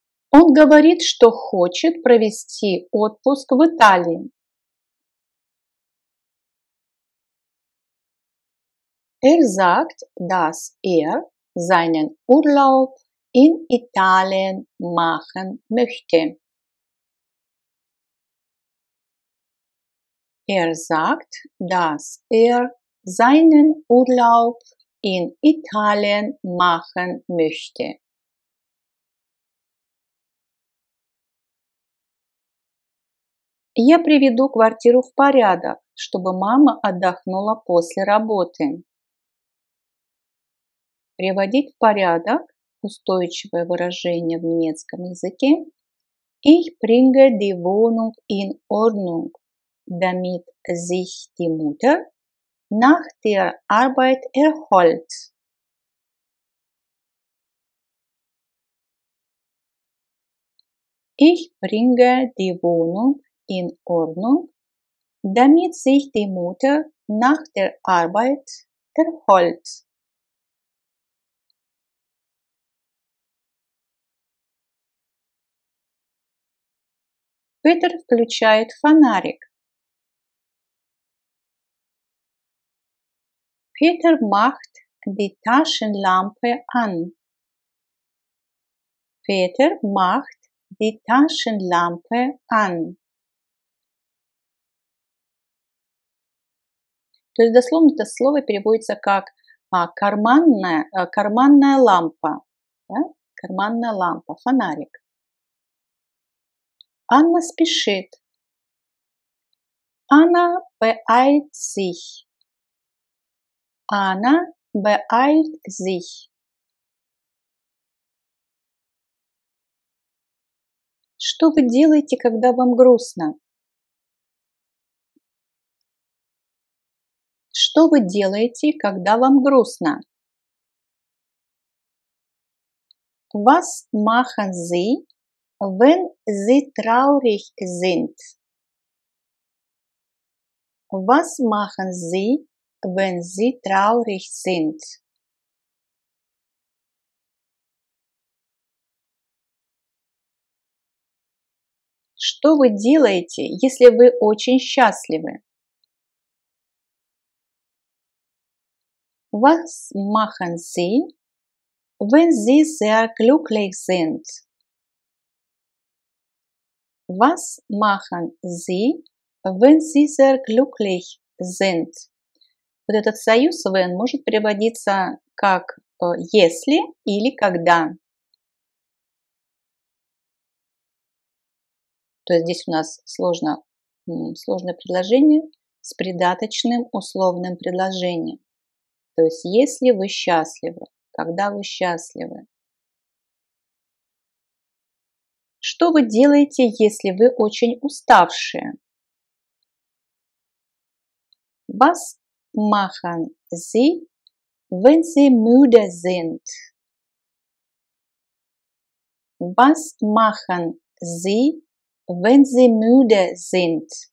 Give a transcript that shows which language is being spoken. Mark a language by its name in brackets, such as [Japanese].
[Russian] Он говорит, что хочет провести отпуск в Италии. [German] Sagt, dass seinen Urlaub in Italien machen möchte. Sagt, dass seinen Urlaub in Italien machen möchte. [Russian] Я приведу квартиру в порядок, чтобы мама отдохнула после работы. Приводить в порядок – устойчивое выражение в немецком языке. [German] Ich bringe die Wohnung in Ordnung, damit sich die Mutter nach der Arbeit erholt. Ich bringe die Wohnung in Ordnung, damit sich die Mutter nach der Arbeit erholt. [Russian] Петр включает фонарик. [German] Peter macht die Taschenlampe an. Peter macht die Taschenlampe an. [Russian] То есть дословно это слово переводится как карманная лампа. Да? Карманная лампа, фонарик. Анна спешит. [German] Anna beeilt sich. Anna beeilt sich. [Russian] Что вы делаете, когда вам грустно? Что вы делаете, когда вам грустно? [German] Was machen Sie, wenn Sie traurig sind? Was machen Sie, wenn Sie traurig sind? [Russian] Что вы делаете, если вы очень счастливы? [German] Was machen Sie, wenn Sie sehr glücklich sind? Was machen Sie, wenn Sie sehr glücklich sind? [Russian] Вот этот союз when может переводиться как если или когда. То есть здесь у нас сложное предложение с придаточным условным предложением. То есть если вы счастливы, когда вы счастливы. Что вы делаете, если вы очень уставшие? [German] Was machen Sie, wenn Sie müde sind? Was machen Sie, wenn Sie müde sind?